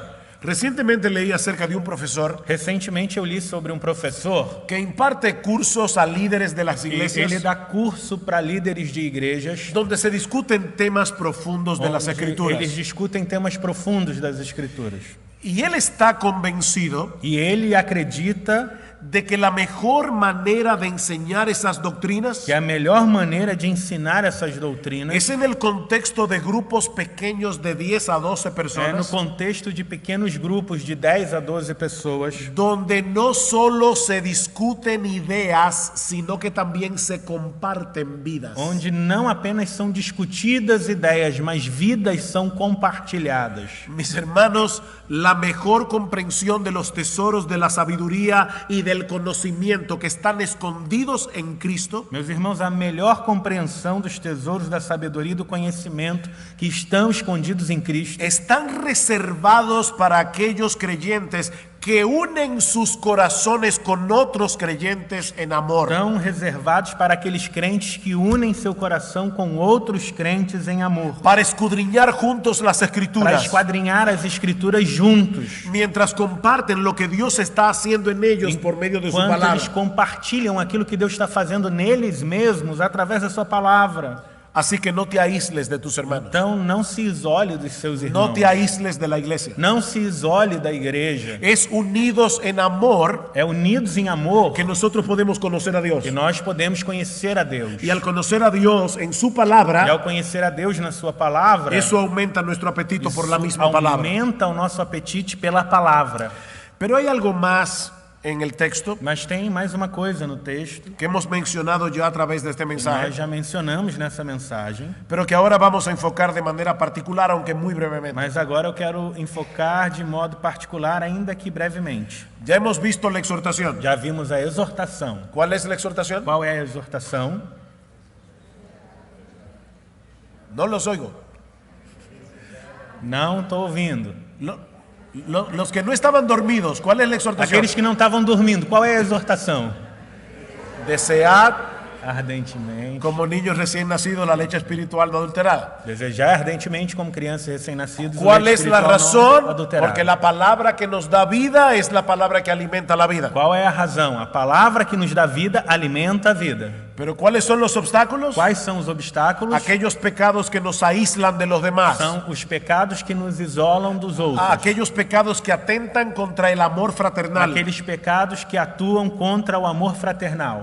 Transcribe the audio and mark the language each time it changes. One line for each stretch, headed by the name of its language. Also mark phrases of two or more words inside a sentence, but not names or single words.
Spanish: Recientemente leí acerca de un profesor
Portuguese: Recentemente eu li sobre um professor,
Spanish: que imparte cursos a líderes de las
Portuguese: ele
Spanish: iglesias
Portuguese: dá curso para líderes de igrejas,
Spanish: donde se discuten temas profundos de las
Portuguese: onde
Spanish: escrituras.
Portuguese: eles discutem temas profundos das Escrituras.
Spanish: Y él está convencido
Portuguese: E ele acredita
Spanish: de que la mejor manera de enseñar esas doctrinas
Portuguese: que a melhor maneira de ensinar essas doutrinas
Spanish: es en el contexto de grupos pequeños de 10 a 12
Portuguese: é no
Spanish: personas,
Portuguese: contexto de pequenos grupos de 10 a 12 pessoas,
Spanish: donde no solo se discuten ideas, sino que también se comparten vidas.
Portuguese: onde não apenas são discutidas ideias, mas vidas são compartilhadas.
Spanish: Mis hermanos, la mejor comprensión de los tesoros de la sabiduría y del conocimiento que están escondidos en Cristo
Portuguese: Meus irmãos, a melhor compreensão dos tesouros da sabedoria e do conhecimento que estão escondidos em Cristo
Spanish: están reservados para aquellos creyentes que unen sus corazones con otros creyentes en amor.
Portuguese: Estão reservados para aqueles crentes que unem seu coração com outros crentes em amor.
Spanish: Para escudriñar juntos las
Portuguese: Para
Spanish: escrituras.
Portuguese: esquadrinhar as escrituras juntos.
Spanish: Mientras comparten lo que Dios está haciendo en ellos por medio de su
Portuguese: Enquanto
Spanish: palabra.
Portuguese: eles compartilham aquilo que Deus está fazendo neles mesmos através da sua palavra.
Spanish: Así que no te aísles de tus hermanos.
Portuguese: Então não se isole dos seus
Spanish: No
Portuguese: irmãos.
Spanish: te aísles de la iglesia.
Portuguese: Não se isole da igreja.
Spanish: Es unidos en amor
Portuguese: É unidos em amor
Spanish: que nosotros podemos conocer a Dios.
Portuguese: que nós podemos conhecer a Deus.
Spanish: Y al conocer a Dios en su
Portuguese: E
Spanish: palabra,
Portuguese: ao conhecer a Deus na sua palavra,
Spanish: eso aumenta nuestro apetito por la
Portuguese: isso
Spanish: misma palabra.
Portuguese: aumenta o nosso apetite pela palavra.
Spanish: Pero hay algo más en el texto
Portuguese: Mas tem mais uma coisa no texto
Spanish: que hemos mencionado ya a través de este
Portuguese: que nós
Spanish: mensaje,
Portuguese: já mencionamos nessa mensagem,
Spanish: pero que ahora vamos a enfocar de manera particular, aunque muy brevemente.
Portuguese: mas agora eu quero enfocar de modo particular, ainda que brevemente.
Spanish: Ya hemos visto la exhortación.
Portuguese: Já vimos a exortação.
Spanish: ¿Cuál es la exhortación?
Portuguese: Qual é a exortação?
Spanish: No los oigo.
Portuguese: Não estou ouvindo.
Spanish: Los que no estaban dormidos, ¿cuál es la exhortación?
Portuguese: Aqueles que não estavam dormindo, qual é a exortação?
Spanish: Desead
Portuguese: Ardentemente.
Spanish: como niños recién nacidos la leche espiritual no adulterada.
Portuguese: Desejar ardentemente como crianças recém-nascidos.
Spanish: ¿Cuál es la razón? Porque
Portuguese: Porque
Spanish: la palabra que nos da vida es la palabra que alimenta la vida.
Portuguese: Qual é a razão? A palavra que nos dá vida alimenta a vida.
Spanish: Pero ¿cuáles son los obstáculos?
Portuguese: Quais são os obstáculos?
Spanish: Aquellos pecados que nos aíslan de los demás.
Portuguese: São os pecados que nos isolam dos outros.
Spanish: Aquellos pecados que atentan contra el amor fraternal.
Portuguese: Aqueles pecados que atuam contra o amor fraternal.